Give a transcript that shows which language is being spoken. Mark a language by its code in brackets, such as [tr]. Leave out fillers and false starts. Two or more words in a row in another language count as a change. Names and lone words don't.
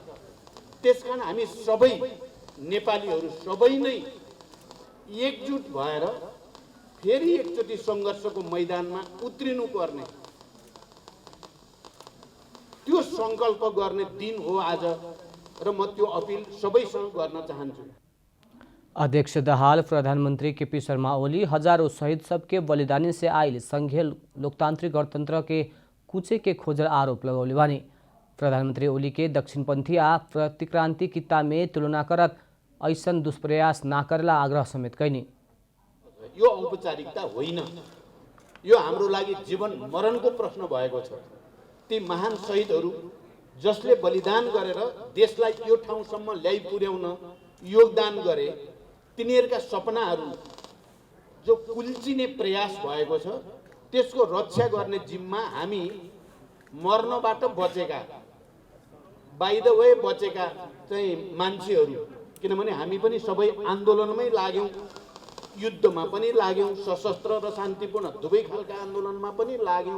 [ne] त्यसकारण हामी सबै नेपालीहरू सबै नै एकजुट भएर फेरि एकचोटि संघर्षको मैदानमा उत्रिनु पर्ने त्यो संकल्प गर्ने दिन हो आज र म त्यो अपील सबैसँग गर्न चाहन्छु। [bho] अध्यक्ष दाहाल प्रधानमंत्री केपी शर्मा ओली हजारों शहीद सबके बलिदानी से आयल संघीय लोकतांत्रिक गणतंत्र के कुचे के खोजल आरोप लगौले बानी। प्रधानमंत्री ओली के दक्षिणपंथी आ प्रतिक्रांति किता में तुलना करत ऐसन दुष्प्रयास ना करला आग्रह समेत कैनी। [ne] यो औपचारिकता होइन, यो हाम्रो लागि जीवन मरणको प्रश्न भएको छ। ती महान शहीदहरू जसले बलिदान गरेर देशलाई यो ठाउँसम्म ल्याइ पुर्याउन योगदान गरे, तिनीहरूका सपनाहरू जो कुल्चिने प्रयास भएको छ त्यसको रक्षा गर्ने जिम्मा हामी मर्नबाट बचेका, [en] by the way [ne] बचेका चाहिँ मान्छेहरू, किनभने हामी पनि सबै आन्दोलनमै लाग्यौं, युद्धमा पनि लाग्यौं, सशस्त्र र शान्तिपूर्ण दुवै खालका आन्दोलनमा पनि लाग्यौं।